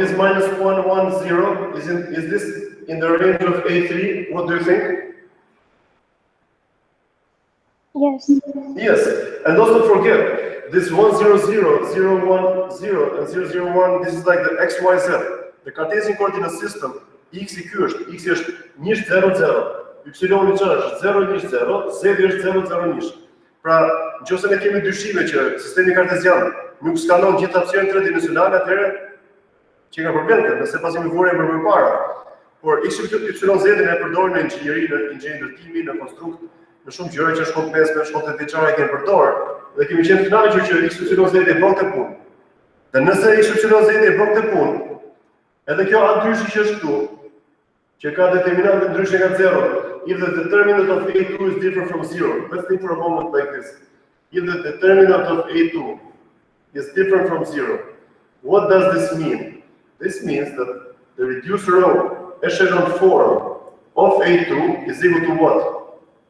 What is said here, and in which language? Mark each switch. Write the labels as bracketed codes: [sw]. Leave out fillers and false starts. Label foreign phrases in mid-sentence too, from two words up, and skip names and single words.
[en] Is minus 1, 1, 0, is this in the range of A3? What do you think? Yes. Yes. And don't forget, this 1, 0, 0, 0, 1, 0, and 0, 0, 1, this is like the x, y, z. The Cartesian coordinate system, [sq] x i ky është, x është nish 0, 0, y është 0, nish 0, z është 0, 0, nish. Pra, nëse ne kemi dyshime që sistemi kartezian nuk skanon gjithë opsionet tridimensionale, atëherë që ka problem këtë, nëse pasi më vure më përpara. Por x, y, z-in e përdorin në inxhinieri, në inxhinieri ndërtimi, në konstrukt, në shumë gjëra që shkollë 5, shkollë 8 vjeçare kemi përdorur, dhe kemi qenë të kënaqur që x, y, z e bën këtë punë. Dhe nëse x, y, z e bën këtë punë, edhe kjo atyshi që është këtu, që ka determinante ndryshe nga 0, [en] if the determinant of A2 is different from 0, let's think for a moment like this. If the determinant of A2 is different from 0, what does this mean? This means that the reduced row echelon form of A2 is equal to what?